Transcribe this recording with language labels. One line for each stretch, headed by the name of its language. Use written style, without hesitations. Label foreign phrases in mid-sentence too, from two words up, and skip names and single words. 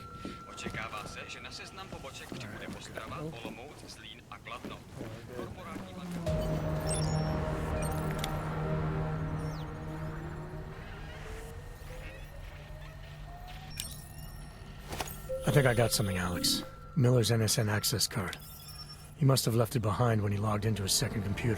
Czech: Očekává se, že na seznam poboček přibude Ostrava, Olomouc, Zlín a Kladno. Korporátní
English: I think I got something, Alex. Miller's NSN access card. He must have left it behind when he logged into his second computer.